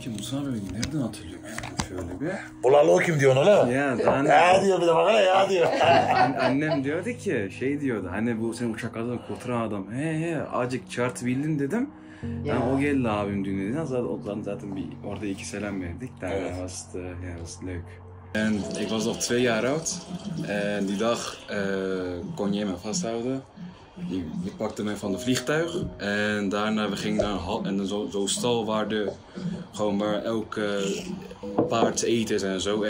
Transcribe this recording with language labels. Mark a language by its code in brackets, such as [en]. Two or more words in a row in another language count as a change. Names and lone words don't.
[tr] ki Mustafa abi nereden hatırlıyorum şöyle bir. Bulalı o kim diyorsun öyle mi? Ya diyor bir de bak hele ya diyor. Annem diyordu ki şey diyordu hani bu senin uçak adamı kurtaran adam. He acık çarptı bildin dedim. Yani o geldi abim düğününe. Zaten orada 2 selam verdik. [nl] Daarna [tr] Evet. [nl] was het leuk. En ik was nog 2 jaar oud. En die dag kon je me vasthouden. Je pakte mij van de vliegtuig. En daarna we gingen naar een hal. En zo'n stal waar elk paard eten is en zo.